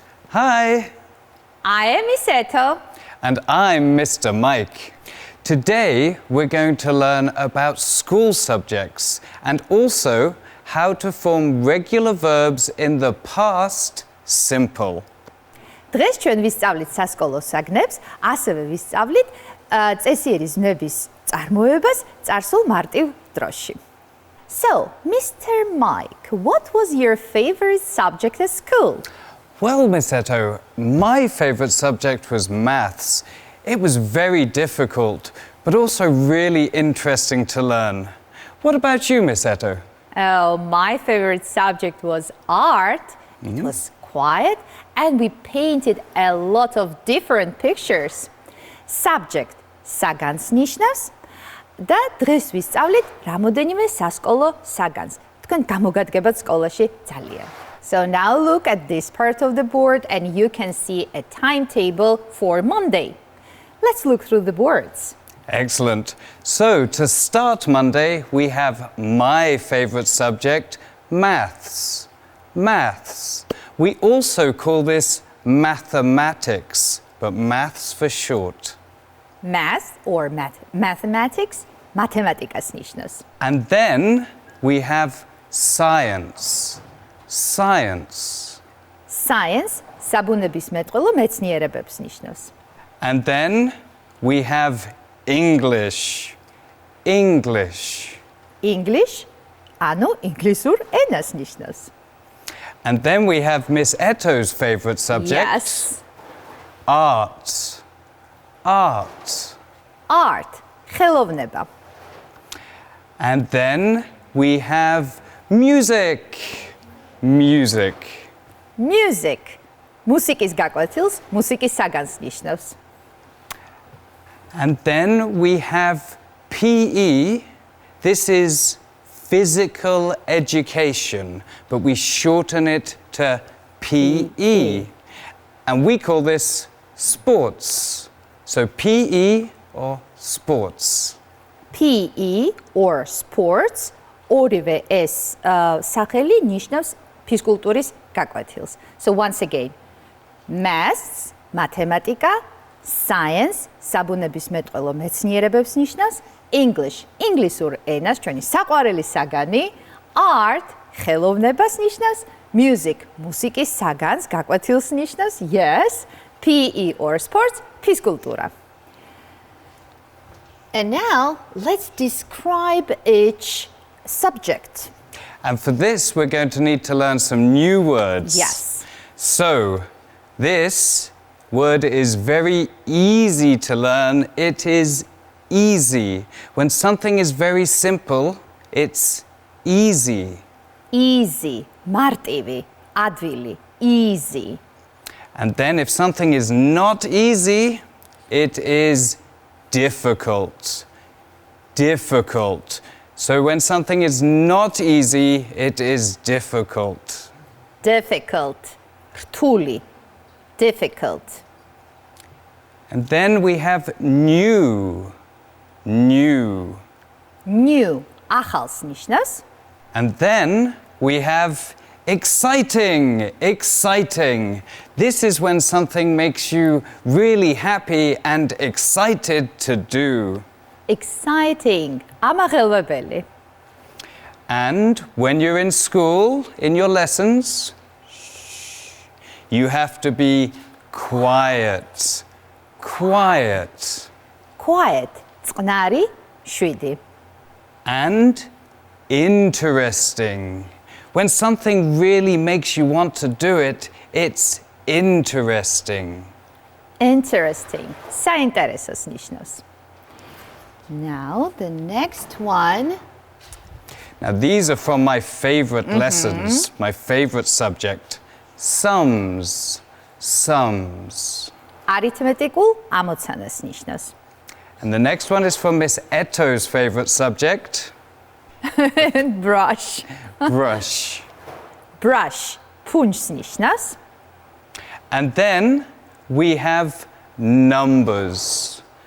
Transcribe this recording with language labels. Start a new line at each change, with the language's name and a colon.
English: Hi. I am Miss Eto. And I'm Mr. Mike. Today we're going to learn about school subjects and also how to form regular verbs in the past simple.
Georgian: დღეს ჩვენ ვისწავლით სასკოლო საგნებს, ასევე ვისწავლით წესიერი ზმნების წარმოებას წარსულ მარტივ დროში.
English: So, Mr. Mike, what was your favorite subject at school? Well, Miss Eto, my favorite subject was maths. It was very difficult, but also really interesting to learn. What about you, Miss Eto? Oh, my favorite subject was art. It was quiet and we painted a lot of different pictures.
Georgian: Subject საგანს ნიშნავს და დღეს ვისწავლით რამოდენიმე სასკოლო საგანს. თქვენ გამოგადგებათ სკოლაში ძალიან.
English: So now look at this part of the board and you can see a timetable for Monday. Let's look through the boards. Excellent. So, to start Monday, we have my favorite subject, maths. Maths. We also call this mathematics, but maths for short. Math or mathematics,
Georgian: mathematikas ნიშნავს.
English: And then we have science. Science.
Georgian: Science, საბუნებისმეტყველო მეცნიერებებს ნიშნავს.
English: And then we have English. English.
Georgian: English, ანუ ინგლისურ ენას ნიშნავს.
English: And then we have Miss Eto's favorite subject. Yes. Art. Art.
Georgian: Art, ხელოვნება.
English: And then we have music. Music.
Georgian: Music, მუსიკის გაკვეთილს, მუსიკის საგანს ნიშნავს.
English: And then we have PE. This is physical education, but we shorten it to PE. And we call this sports. So PE or sports. PE or sports,
Georgian: ორივე ეს სახელი ნიშნავს ფიზკულტურის გაკვეთილს.
English: So once again, maths,
Georgian: mathematika, science, საბუნებისმეტყველო მეცნიერებებს ნიშნავს, English, ინგლისურ ენას, ჩვენი საყვარელი საგანი, art, ხელოვნებას ნიშნავს, music, მუსიკის საგანს, გაკვეთილს ნიშნავს,
English: yes, PE or sports,
Georgian: ფიზკულტურა.
English: And now, let's describe each subject. And for this, we're going to need to learn some new words. Yes. So, this word is very easy to learn. It is easy. When something is very simple, it's easy.
Georgian: Easy, მარტივი, ადვილი, easy.
English: And then if something is not easy, it is difficult. Difficult. So when something is not easy, it is difficult. Difficult, რთული, difficult. And then we have new. New.
Georgian: New, ახალს ნიშნავს.
English: And then we have exciting. Exciting. This is when something makes you really happy and excited to do.
Georgian: Exciting, ამაღელვებელი.
English: And when you're in school, in your lessons, you have to be quiet. Quiet.
Georgian: Quiet, წყნარი, შვიდი.
English: And interesting. When something really makes you want to do it, it's interesting.
Georgian: Interesting, საინტერესოს ნიშნავს.
English: Now, the next one. Now, these are from my favorite lessons, my favorite subject. Sums. Sums.
Georgian: არითმეტიკულ ამოცანას ნიშნავს.
English: And the next one is from Miss Eto's favorite subject. Brush. Brush.
Georgian: Brush, ფუნჯს ნიშნავს.
English: And then we have numbers.